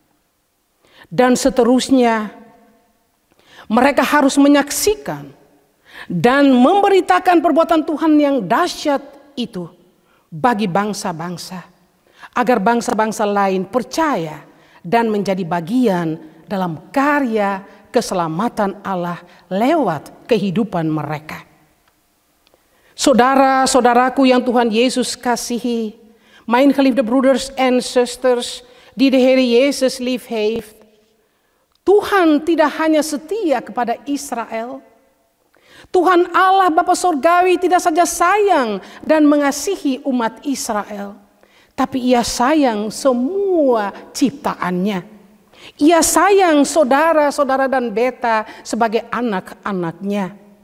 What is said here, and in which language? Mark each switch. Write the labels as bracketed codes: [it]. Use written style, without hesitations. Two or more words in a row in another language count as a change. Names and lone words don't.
[id] Dan seterusnya, mereka harus menyaksikan dan memberitakan perbuatan Tuhan yang dahsyat itu bagi bangsa-bangsa, agar bangsa-bangsa lain percaya dan menjadi bagian dalam karya keselamatan Allah lewat kehidupan mereka. Saudara-saudaraku yang Tuhan Yesus kasihi, [nl] mijn geliefde broeders en zusters die de Heer Jezus lief heeft, [id] Tuhan tidak hanya setia kepada Israel. Tuhan Allah Bapa Surgawi tidak saja sayang dan mengasihi umat Israel, tapi Ia sayang semua ciptaannya. Ia sayang saudara-saudara dan beta sebagai anak-anaknya.